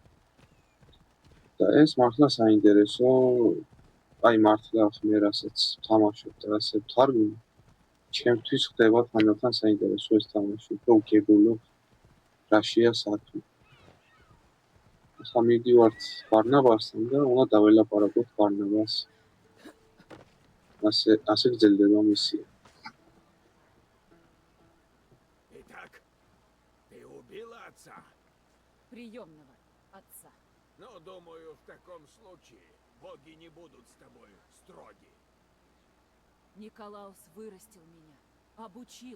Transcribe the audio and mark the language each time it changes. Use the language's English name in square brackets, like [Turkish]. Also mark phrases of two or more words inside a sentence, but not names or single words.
[Georgian] და ეს მართლა საინტერესო, აი მართლა მე რასაც თამაშობ და ასე ვთარგმნი, ჩემთვის ხდება თანდათან საინტერესო ეს თამაში, უფრო უგებულობ რაშია საქმე. ახლა მივდივართ ბარნაბასთან და უნდა დაველაპარაკოთ ბარნაბას. ასე გრძელდება მისია. [Russian] Итак, ты убила отца? Приемного отца. Ну, думаю, в таком случае боги не будут с тобой строги. Николаус вырастил меня, обучил.